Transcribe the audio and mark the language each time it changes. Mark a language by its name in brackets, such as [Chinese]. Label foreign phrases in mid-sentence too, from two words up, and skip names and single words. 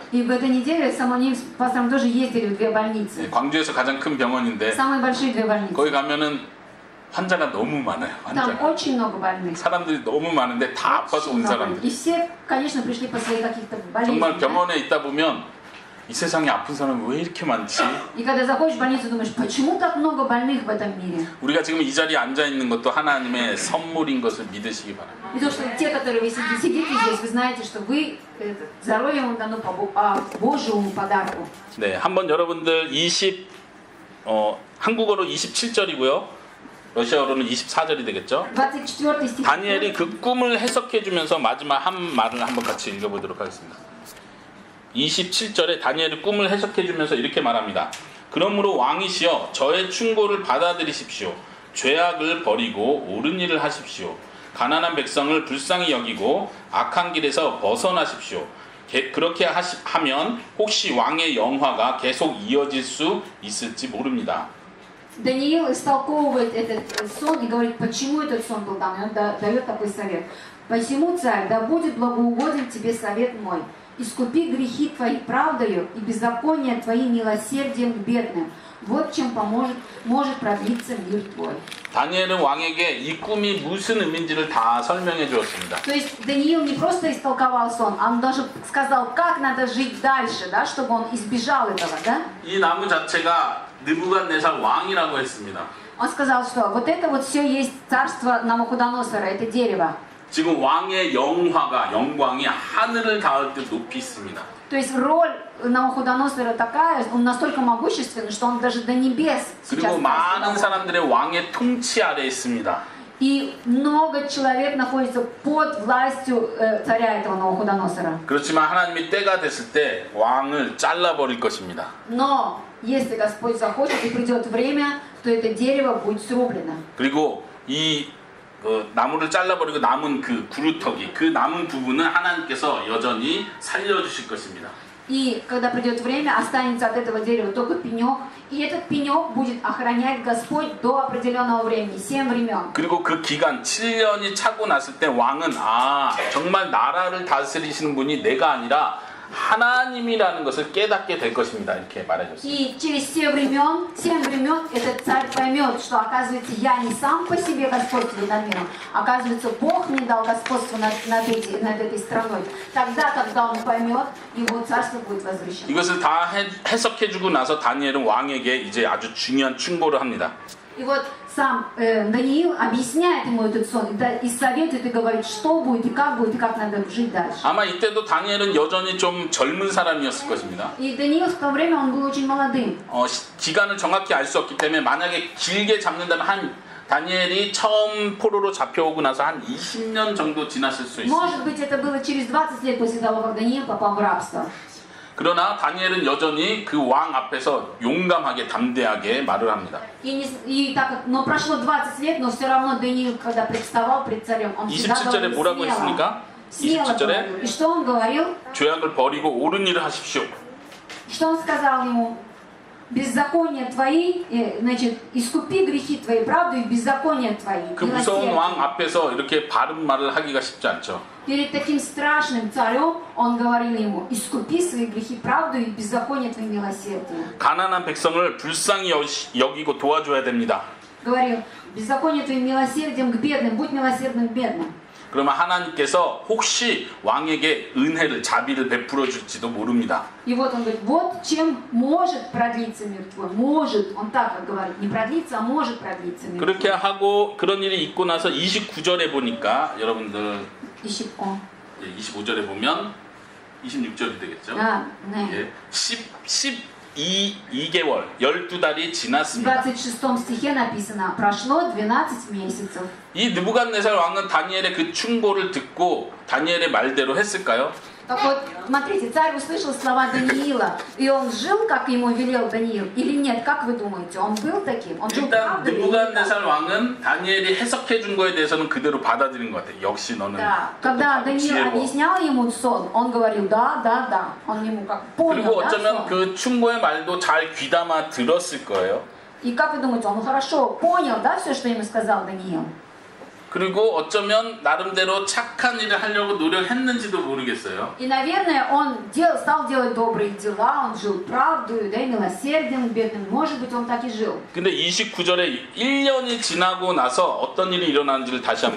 [Russian] И в этой неделе самим с пастором тоже ездили в 2 больницы. [Korean] 광주에서 가장 큰 병원인데 [Russian] Самые большие 2 больницы. [Korean] 거기 가면은 환자가 너무 많아요. [Russian] Там [Korean] 환자가. [Russian] очень много больных. [Korean] 사람들이 너무 많은데 다 아파서 온 [Russian] Очень много. [Korean] 사람들. [Russian] И все, конечно, пришли по своей каких-то болезням. [Korean] 정말 [Russian] да? [Korean] 병원에 있다 보면 이 세상에 아픈 사람이 왜 이렇게 많지? [Russian] И когда заходишь в больницу, думаешь, почему так много больных в этом мире? [Korean] 우리가 지금 이 자리에 앉아 있는 것도 하나님의 선물인 것을 믿으시기 바랍니다. [Russian] И то, что те, которые вы сидите здесь, вы знаете, что вы здоровье вам дано по Божьему подарку. [Korean] 네, 한번 여러분들 한국어로 27절이고요. 러시아어로는 24절이 되겠죠. [Russian] 24 стих. [Korean] 다니엘이 그 꿈을 해석해 주면서 마지막 한 말을 한번 같이 읽어보도록 하겠습니다. 27절에 다니엘이 꿈을 해석해 주면서 이렇게 말합니다. 그러므로 왕이시여 저의 충고를 받아들이십시오. 죄악을 버리고 옳은 일을 하십시오. 가난한 백성을 불쌍히 여기고 악한 길에서 벗어나십시오. 그렇게 하면 혹시 왕의 영화가 계속 이어질 수 있을지 모릅니다. [Russian] Даниил истолковывает этот сон и говорит, почему этот сон был дан. И он дает такой совет. «Посему, царь, да будет благоугоден тебе совет мой. Искупи грехи твои правдою и беззакония твои милосердием к бедным. Вот чем может продлиться мир твой». [Korean] 다니엘은 왕에게 이 꿈이 무슨 의미인지를 다 설명해 주었습니다. [Russian] То есть Даниил не просто истолковал сон, он даже сказал, как надо жить дальше, да, чтобы он избежал этого, да? [Korean] 이 나무 자체가 느부갓네살 왕이라고 했습니다. [Russian] Он сказал, что вот это вот все есть царство Навуходоносора, это дерево. [Korean] 지금 왕의 영광이 하늘을 닿을 듯 높이 있습니다. [Russian] То есть роль Навуходоносора такая, он настолько могущественный, что он даже до небес сейчас [Korean] 그리고 많은 사람들의 왕의 통치 아래에 있습니다. [Russian] И много человек находится под властью царя этого Навуходоносора. [Korean] 그렇지만 하나님이 때가 됐을 때 왕을 잘라버릴 것입니다. [Russian] Но если Господь захочет и придет время, то это дерево будет срублено. [Korean] 그리고 이 나무를 잘라버리고 남은 그 구루터기, 그 남은 부분은 하나님께서 여전히 살려주실 것입니다. [Russian] И когда придет время, останется от этого дерева только пенек, и этот пенек будет охранять Господь до определенного времени, 7 времен. [Korean] 그리고 그 기간 7년이 차고 났을 때 왕은 정말 나라를 다스리시는 분이 내가 아니라 하나님이라는 것을 깨닫게 될 것입니다. 이렇게 말해줬습니다. [Russian] И через 7 времен этот царь поймет, что, оказывается, я не сам по себе господствую над миром, оказывается, Бог мне дал господство над этой страной. Тогда, когда он поймет, его царство будет возвращено. [Korean] 이것을 다 해석해주고 나서 다니엘은 왕에게 이제 아주 중요한 충고를 합니다. [Russian] И вот сам Даниил объясняет ему этот сон, и советует, и говорит, что будет, и как надо жить дальше. [Korean] 아마 이때도 다니엘은 여전히 좀 젊은 사람이었을 것입니다. [Russian] И Даниил в то время, он был очень молодым. [Korean] 기간을 정확히 알 수 없기 때문에 만약에 길게 잡는다면 다니엘이 처음 포로로 잡혀오고 나서 한 20년 정도 지났을 수 있습니다. [Russian] Может быть, это было через 20 лет после того, как Даниил попал в рабство. [Korean] 그러나 다니엘은 여전히 그 왕 앞에서 용감하게 담대하게 말을 합니다. [Russian] Но прошло 20 лет, но все равно Даниил, когда представал пред царем, он всегда [Korean] 27절에 뭐라고 했습니까? [Russian] смело говорил. [Korean] 27절에 [Russian] И что он говорил? [Korean] 죄악을 버리고 옳은 일을 하십시오. [Russian] Что он сказал ему? Беззакония твои, значит, искупи грехи твои, правду и беззакония твои. [Korean] 그 무서운 왕 앞에서 이렇게 바른 말을 하기가 쉽지 않죠. [Russian] Перед таким страшным царем он говорил ему: искупи свои грехи, правду и беззаконие твои, милосердие. [Korean] 가난한 백성을 불쌍히 여기고 도와줘야 됩니다. [Russian] Говорил: беззаконие твоим милосердием к бедным, будь милосердным к бедным. [Korean] 그러면 하나님께서 혹시 왕에게 은혜를, 자비를 베풀어 줄지도 모릅니다. [Russian] И вот он говорит: вот чем может продлиться мир твой. Может, он так говорит, не продлится, а может продлиться мир твой. [Korean] 그렇게 하고 그런 일이 있고 나서 29절에 보니까 여러분들 25절에 보면 26절이 되겠죠. 네. 예, 12개월, 12달이 [Russian] В [Korean] 지났습니다. [Russian] 26 стихе написано: прошло 12 месяцев. [Korean] 이 느부갓네살 왕은 다니엘의 그 충고를 듣고 다니엘의 말대로 했을까요? [Russian] Так вот, смотрите, царь услышал слова Даниила, и он жил, как ему велел Даниил, или нет? Как вы думаете, он был таким? Он жил [Korean] 일단 [Russian] правдой или нет? [Korean] 느부갓네살 왕은 다니엘이 해석해 준 거에 대해서는 그대로 받아들인 것 같아요. 역시 너는 [Russian] Да. Когда Даниил [Korean] 지혜로워. [Russian] объяснял ему сон, он говорил: да, да, да. Он ему как понял, [Korean] 그리고 [Russian] да, [Korean] 어쩌면 [Russian] сон? [Korean] 그 충고의 말도 잘 귀담아 들었을 거예요. [Russian] И как вы думаете, он хорошо понял, да, все, что ему сказал Даниил? [Korean] 그리고 어쩌면 나름대로 착한 일을 하려고 노력했는지도 모르겠어요. [Russian] И, наверное, он стал делать добрые дела, он жил правдою, да, и милосердием к бедным. Может быть, он так и жил. [Korean] 근데 29절에 1년이 지나고 나서 어떤 일이 일어나는지를 다시 한번